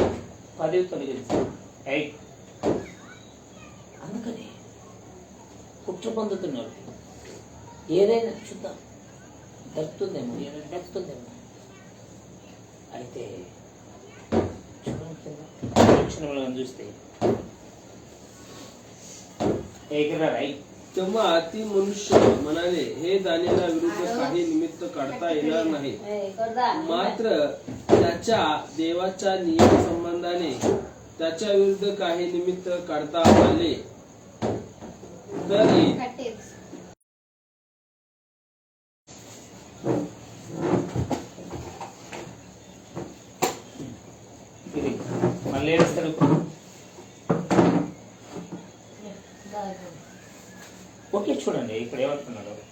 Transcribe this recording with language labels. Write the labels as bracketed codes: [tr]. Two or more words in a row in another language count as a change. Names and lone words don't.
[te] పదవి తొలగించాలి. అందుకని కుట్ర పొందుతున్నారు. ఏదైనా చూద్దాం, దక్కుతుందేమో, ఏదైనా దక్కుతుందేమో. అయితే చూడండి చూస్తే [mr] तेव्हा ती मनुष्य म्हणाले, हे दानियेला विरुद्ध काही निमित्त काढता येणार नाही, मात्र त्याच्या देवाच्या नियम संबंधाने त्याच्या विरुद्ध काही निमित्त काढता आले तरी [te] మళ్ళీ ఏడుస్తాడు. ఓకే చూడండి ఇక్కడ ఏమంటున్నాడు.